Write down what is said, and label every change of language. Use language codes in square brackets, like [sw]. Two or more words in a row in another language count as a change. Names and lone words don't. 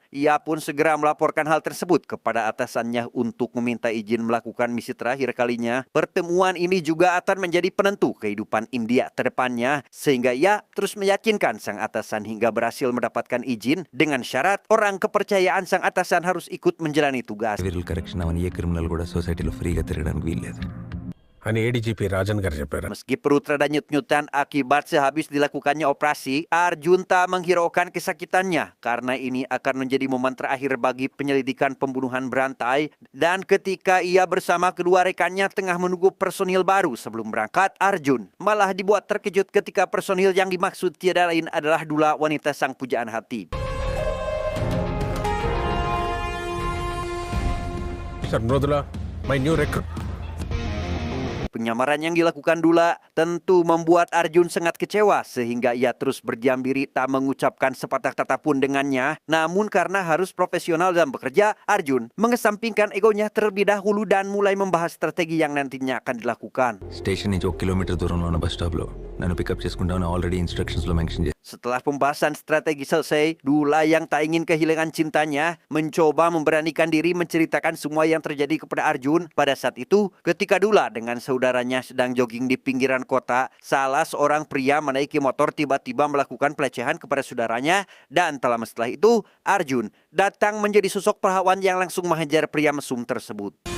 [id] Ia pun segera melaporkan hal tersebut kepada atasannya untuk meminta izin melakukan misi terakhir kalinya. Pertemuan ini juga akan menjadi penentu kehidupan India ke depannya, sehingga ia terus meyakinkan sang atasan hingga berhasil mendapatkan izin dengan syarat orang kepercayaan sang atasan harus ikut menjalani tugas. [en] viral correction [te] అవన్నీ ఏ క్రిమినల్ కూడా సొసైటీలో ఫ్రీగా తిరగడానికి వీల్లేదు. అని ఏడీజీపీ రాజన్ గారు చెప్పారు. [id] Meski perut rada nyut-nyutan akibat sehabis dilakukannya operasi, Arjun tak menghiraukan kesakitannya karena ini akan menjadi momen terakhir bagi penyelidikan pembunuhan berantai. Dan ketika ia bersama kedua rekannya tengah menunggu personil baru sebelum berangkat, Arjun malah dibuat terkejut ketika personil yang dimaksud tiada lain adalah Dula, wanita sang pujaan hati. [en] Mr. Mrodula, my new recruit. [id] Penyamaran yang dilakukan Dula tentu membuat Arjun sangat kecewa sehingga ia terus berdiam diri tak mengucapkan sepatah kata pun dengannya. Namun karena harus profesional dalam bekerja, Arjun mengesampingkan egonya terlebih dahulu dan mulai membahas strategi yang nantinya akan dilakukan. [te] స్టేషన్ నుంచి 1 కిలోమీటర్ దూరంలో ఉన్న [en] bus stop [te] నన్ను పికప్ చేసుకుంటామని [en] already instructions mention [te] చేశాను. [id] Setelah pembahasan strategi selesai, Dula yang tak ingin kehilangan cintanya mencoba memberanikan diri menceritakan semua yang terjadi kepada Arjun. Pada saat itu, ketika Dula dengan saudaranya sedang jogging di pinggiran kota, salah seorang pria menaiki motor tiba-tiba melakukan pelecehan kepada saudaranya dan tak lama setelah itu, Arjun datang menjadi sosok pahlawan yang langsung menghajar pria mesum tersebut.